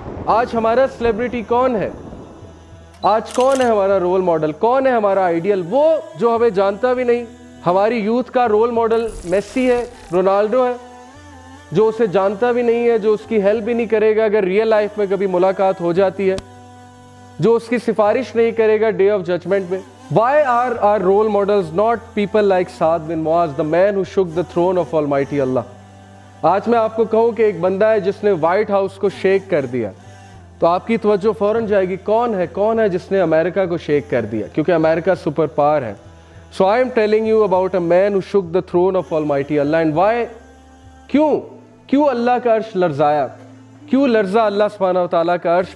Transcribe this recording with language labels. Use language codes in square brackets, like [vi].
[hi] आज हमारा सेलिब्रिटी कौन है, आज कौन है हमारा रोल मॉडल, कौन है हमारा आइडियल? वो जो हमें जानता भी नहीं। हमारी यूथ का रोल मॉडल मेसी है, रोनाल्डो है, जो उसे जानता भी नहीं है, जो उसकी हेल्प भी नहीं करेगा अगर रियल लाइफ में कभी मुलाकात हो जाती है, जो उसकी सिफारिश नहीं करेगा डे ऑफ जजमेंट में। [en] Why are our role models not people like Saad bin Muaz, the man who shook the throne of Almighty Allah? [hi] आज मैं आपको कहूँ कि एक बंदा है जिसने व्हाइट हाउस को शेक कर दिया, तो आपकी तवज्जो फौरन जाएगी कौन है जिसने अमेरिका को शेक कर दिया, क्योंकि अमेरिका सुपर पावर है। [en] So I am telling you about a man who shook the throne of almighty Allah. And why, [hi] क्यों अल्लाह का अर्श लर्जाया, क्यों लर्जा अल्लाह सुब्हानहू व तआला का अर्श?